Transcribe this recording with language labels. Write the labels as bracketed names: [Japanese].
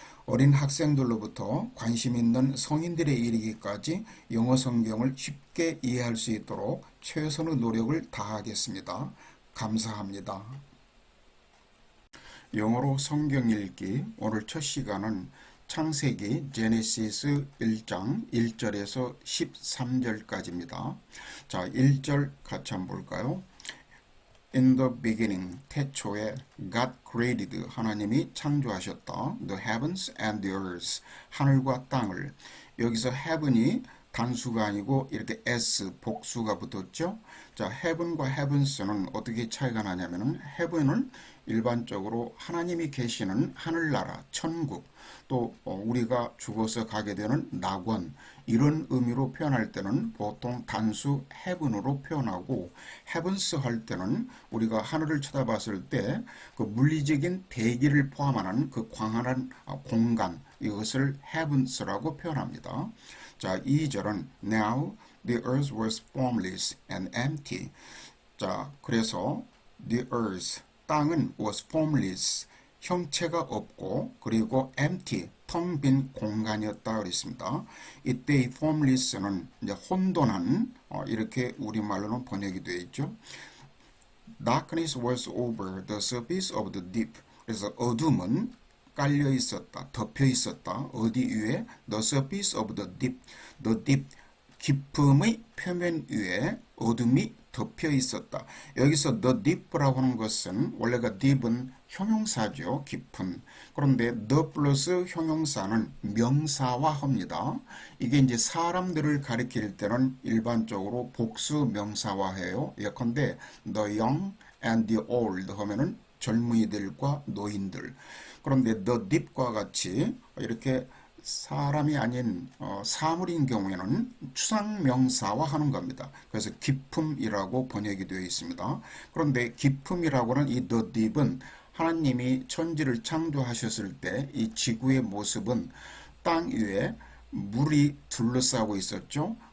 [Korean] 어린 학생들로부터 관심 있는 성인들에 이르기까지 영어 성경을 쉽게 이해할 수 있도록 최선의 노력을 다하겠습니다. 감사합니다. 영어로 성경 읽기 오늘 첫 시간은 창세기 제네시스 1장 1절에서 13절까지입니다. 자, 1절 같이 한번 볼까요? [English] In the beginning, [Korean] 태초에 [English] God created, [Korean] 하나님이 창조하셨다. [English] The heavens and the earth, [Korean] 하늘과 땅을. 여기서 heaven이 단수가 아니고 이렇게 s 복수가 붙었죠. 자, heaven과 heavens는 어떻게 차이가 나냐면은 heaven은 일반적으로 하나님이 계시는 하늘나라, 천국, 또 우리가 죽어서 가게 되는 낙원, 이런 의미로 표현할 때는 보통 단수 heaven으로 표현하고, heavens 할 때는 우리가 하늘을 쳐다봤을 때 그 물리적인 대기를 포함하는 그 광활한 공간, 이것을 heavens라고 표현합니다. 자, 2절은 [English] Now the earth was formless and empty. [Korean] 자, 그래서 [English] the earth, [Korean] 땅은 [English] was formless, [Korean] 형체가 없고, 그리고 empty, 텅 빈 공간이었다 그랬습니다. 이때 이 formless는 이제 혼돈한, 이렇게 우리말로는 번역이 되어 있죠. [English] Darkness was over the surface of the deep. [Korean] 그래서 어둠은 깔려 있었다, 덮여 있었다. 어디 위에? [English] The surface of the deep. The deep, [Korean] 깊음의 표면 위에 어둠이 덮여 있었다. 여기서 the deep라고 하는 것은 원래가 deep은 형용사죠. 깊은. 그런데 the 플러스 형용사는 명사화합니다. 이게 이제 사람들을 가리킬 때는 일반적으로 복수 명사화해요. 예컨대 [English] the young and the old [Korean] 하면은 젊은이들과 노인들. 그런데 the deep과 같이 이렇게 사람이 아닌 사물인 경우에는 추상명사화하는 겁니다. 그래서 깊음이라고 번역이 되어 있습니다. 그런데 깊음이라고는 이 the deep은 하나님이 천지를 창조하셨을 때 이 지구의 모습은 땅 위에 물이 둘러싸고 있었죠.